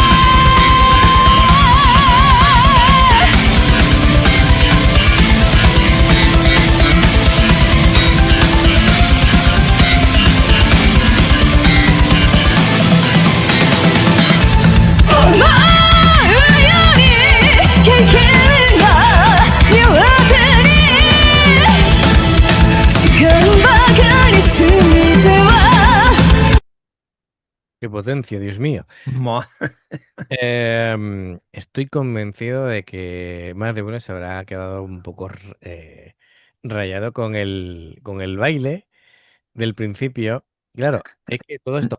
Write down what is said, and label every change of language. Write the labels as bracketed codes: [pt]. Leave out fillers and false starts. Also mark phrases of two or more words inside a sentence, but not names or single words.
[ja] 思うより経験が両手に時間ばかり過ぎては [es] ¡Qué potencia, Dios mío! Mo- Estoy convencido de que más de uno se habrá quedado un poco rayado con el baile del principio. Claro, es que todo esto